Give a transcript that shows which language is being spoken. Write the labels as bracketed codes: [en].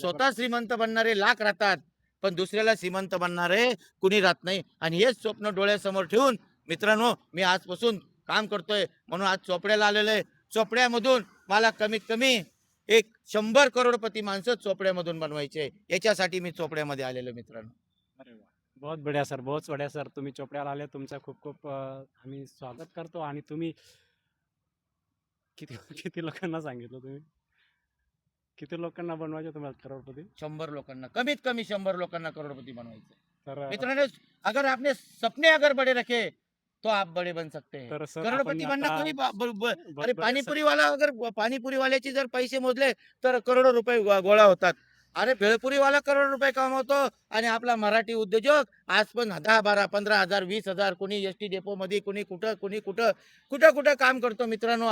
[mr] स्वतः श्रीमंत बनणारे लाख राहतात, पण दुसऱ्याला श्रीमंत बनणारे कुणी राहत नाही. आणि हेच स्वप्न डोळ्यासमोर ठेवून मित्रांनो, मी आजपासून काम करतोय. म्हणून आज चोपड्याला आलेलो आहे. चोपड्यामधून मला कमीत कमी 100 करोडपती माणसं चोपड्यामधून बनवायचे, याच्यासाठी मी चोपड्यामध्ये आलेलो मित्रांनो. [hi] अरे वा, बहुत बढिया सर, बहुत बढिया सर. [mr] तुम्ही चोपड्याला आले, तुमचं खूप खूप आम्ही स्वागत करतो. आणि तुम्ही किती किती लोकांना सांगितलं तुम्ही, किती लोकांना बनवायचे तुम्हाला करोडपती? 100 लोकांना, कमीत कमी 100 लोकांना करोडपती बनवायचे तर मित्रांनो. [hi] अगर आपने सपने अगर बड़े रखे तो आप बड़े बन सकते हैं. [mr] तर सर करोडपती आपण [hi] बनना [mr] आता कोणी अरे बरं सर, पाणीपुरी वाला अगर पाणीपुरी वाल्याचे जर पैसे मोजले तर करोडो रुपये गोळा होतात. अरे भेळपुरी वाला करोड रुपये कमवतो आणि आपला मराठी उद्योजक आज पण 10, 12, 15,000, 20,000 कोणी एसटी डेपो मध्ये, कोणी कुठं कुठं कुठं काम करतो मित्रांनो.